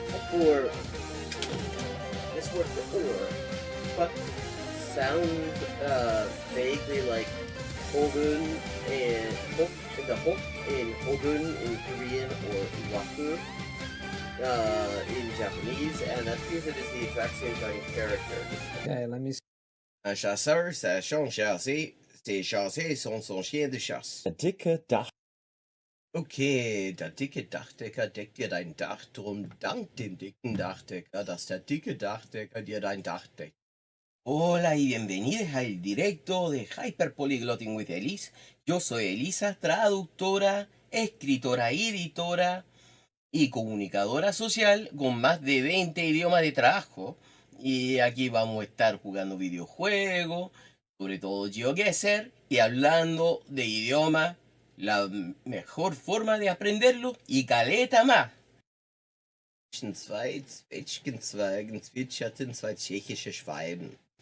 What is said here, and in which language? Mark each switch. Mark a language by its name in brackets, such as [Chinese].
[English] For this word for or, what sounds vaguely like hogun and the hok in hogun in Korean or waku in Japanese, and that appears it is the exact same kind of character. Okay, let me see. [French] Un chasseur sachant chasser, ses chassés sont son chien de chasse. [German] Der dicke Dach. Okay, der dicke Dachdecker deckt dir dein Dach, drum dank dem dicken Dachdecker, dass der dicke Dachdecker dir dein Dach deckt. [Spanish] Hola y bienvenidos al directo de Hyperpolyglotting with Elise. Yo soy Elisa, traductora, escritora y editora y comunicadora social con más de 20 idiomas de trabajo. Y aquí vamos a estar jugando videojuegos, sobre todo GeoGuessr, y hablando de idioma, la mejor forma de aprenderlo y caleta más. [German] Zwei Zwetschgenzweigen zwitscherten zwei tschechische Schwalben.